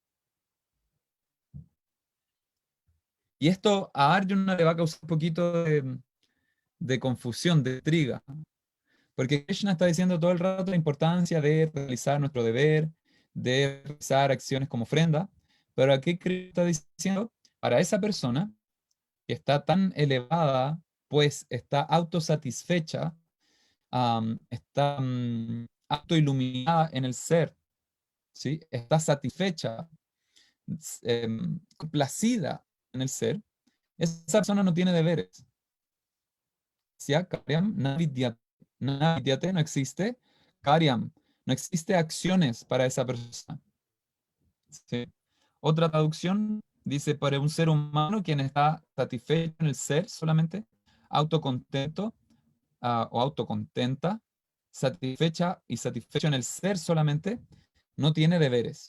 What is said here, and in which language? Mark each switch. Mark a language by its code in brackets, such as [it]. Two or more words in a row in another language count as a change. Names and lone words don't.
[es] Y esto a Arjuna le va a causar un poquito de confusión, de intriga, porque Krishna está diciendo todo el rato la importancia de realizar nuestro deber, de realizar acciones como ofrenda, pero aquí Krishna está diciendo, para esa persona que está tan elevada, pues está autosatisfecha, está autoiluminada en el ser, ¿sí? Está satisfecha, complacida en el ser, esa persona no tiene deberes. [sa] स्य कार्यं न विद्यते। न विद्यते, [es] no existe. Karyam, no existe acciones para esa persona. ¿Sí? Otra traducción dice, para un ser humano quien está satisfecho en el ser solamente, autocontento o autocontenta, satisfecha y satisfecho en el ser solamente, no tiene deberes.